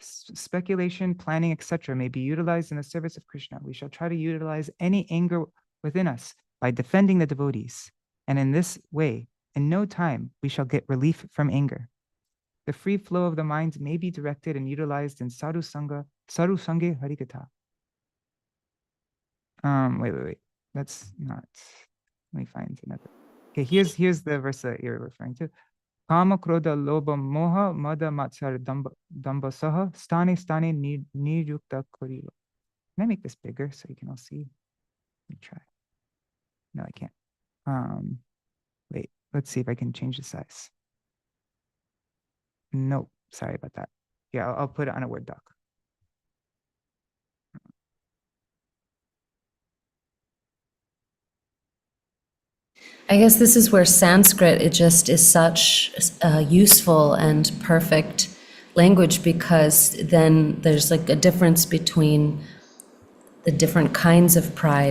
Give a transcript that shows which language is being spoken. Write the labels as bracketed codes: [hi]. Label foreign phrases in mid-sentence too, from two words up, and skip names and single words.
[en] speculation, planning, etc. may be utilized in the service of Krishna. We shall try to utilize any anger within us by defending the devotees. And in this way, in no time, we shall get relief from anger. The free flow of the mind may be directed and utilized in [bn] সাধু সঙ্গ, সাধু সঙ্গে হরিকথা. [en] Wait. That's not. Let me find another. Okay, here's the verse that you're referring to. [bn] কাম ক্রোধ লোভ মোহ মদ মাৎসর দম্ভ সহ স্থানে নিযুক্ত করিব. [en] Can I make this bigger so you can all see? Let me try. No, I can't. Wait, let's see if I can change the size. Nope, sorry about that. Yeah, I'll put it on a Word doc. I guess this is where Sanskrit, it just is such a useful and perfect language, because then there's like a difference between the different kinds of pride.